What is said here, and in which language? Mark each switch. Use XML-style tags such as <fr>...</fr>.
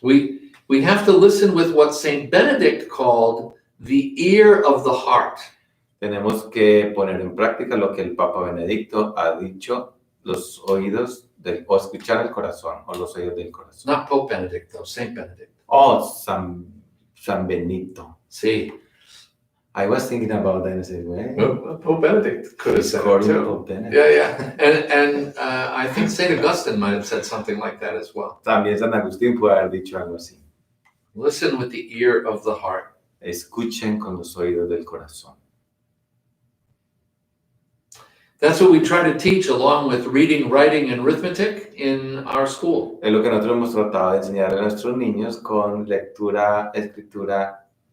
<en>We have to listen with what Saint Benedict called the ear of the heart.</en> <es>Tenemos que poner en práctica lo que el Papa Benedicto ha dicho, los oídos o escuchar el corazón, o los oídos del corazón.</es> <en>Not Pope Benedict, though, Saint Benedict.</en> <es>Oh, San Benito.</es> <en>See, I was thinking about that and I said, well, Pope Benedict could have said it according to too. Pope Benedict. Yeah. And I think Saint Augustine might have said something like that as well.</en> <es>También San Agustín puede haber dicho algo así.</es> <en>Listen with the ear of the heart.</en> <es>Escuchen con los oídos del corazón.</es> <en>That's what we try to teach along with reading, writing, and arithmetic in our school.</en> <es>Es lo que nosotros hemos tratado de enseñar a nuestros niños con lectura, escritura,</es>